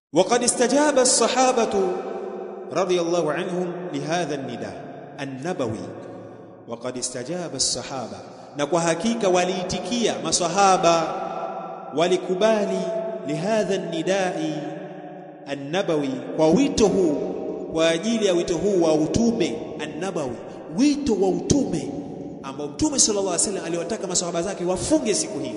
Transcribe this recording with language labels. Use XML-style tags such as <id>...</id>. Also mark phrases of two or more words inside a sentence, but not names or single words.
<ar>وقد استجاب الصحابة رضي الله عنهم لهذا النداء النبوي. وقد استجاب الصحابة</ar> <sw>na kwa hakika waliitikia maswahaba walikubali</sw> <ar>لهذا النداء النبوي</ar> <sw>kwa wito huu kwa ajili ya wito huu wa utume an-nabawi wito wa utume ambao Mtume</sw> <ar>صلى الله عليه وسلم</ar> <sw>aliwataka maswahaba zake wafunge siku hii.</sw>